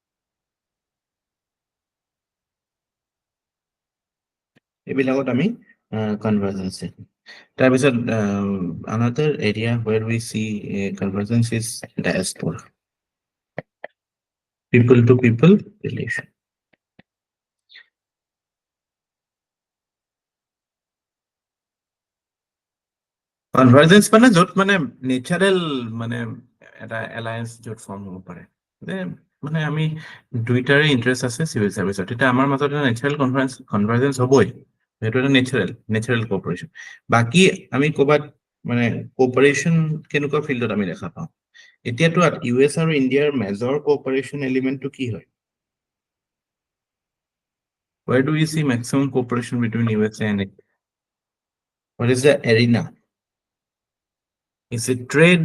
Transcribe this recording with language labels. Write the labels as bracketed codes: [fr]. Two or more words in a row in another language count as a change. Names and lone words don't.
[as] এইবিলাকত আমি convergence আছে। [en] তাৰপিছত another area where we see convergence is diaspora, people to people relation. [as] Convergence মানে য'ত মানে natural মানে এটা alliance য'ত form হ'ব পাৰে। মানে আমি দুইটাৰে ইন্টাৰেষ্ট আছে চিভিল সাৰ্ভিসত, এটা আমাৰ মাজত এটা [en] natural convergence [as] হ'বই, সেইটো এটা [en] natural cooperation. [as] বাকি আমি ক'বাত মানে কোঅপাৰেশন কেনেকুৱা ফিল্ডত আমি দেখা পাওঁ? এতিয়াতো ইউএছ আৰু ইণ্ডিয়াৰ [en] major cooperation [as] এলিমেন্টটো কি হয়? [en] Where do we see maximum cooperation between USA and India? What is the arena? Is it trade?